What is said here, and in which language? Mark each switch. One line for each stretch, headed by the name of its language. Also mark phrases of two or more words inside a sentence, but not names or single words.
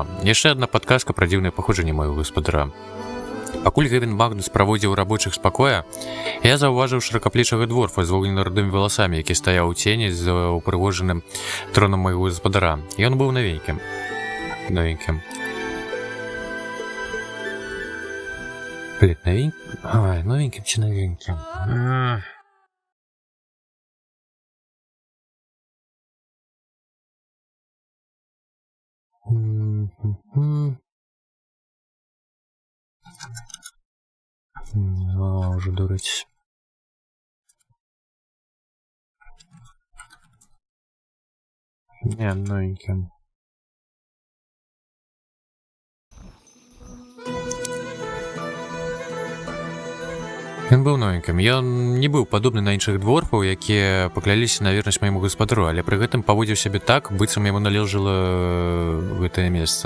Belarusian: Яшчэ адна падказка пра дзіўнае паходжанне майго гаспадара. Пакуль Гэвін Магнус праводзіў рабочых з пакоя, я заўважыў шыракаплечага дворфа з вогненна-рудымі валасамі, які стаяў у цені з упрыгожаным тронам майго гаспадара. Ён быў новенькім. Блин,
Ukrainian: новеньким? Ай, новеньким чи новеньким? Уже дурить.
Belarusian: Не, новеньким. Ён быў новенькім. Ён не быў падобны на іншых дворфаў, якія пакляліся на вернасць майму гаспадару, але пры гэтым паводзіў сябе так, быццам яму належала гэтае месца.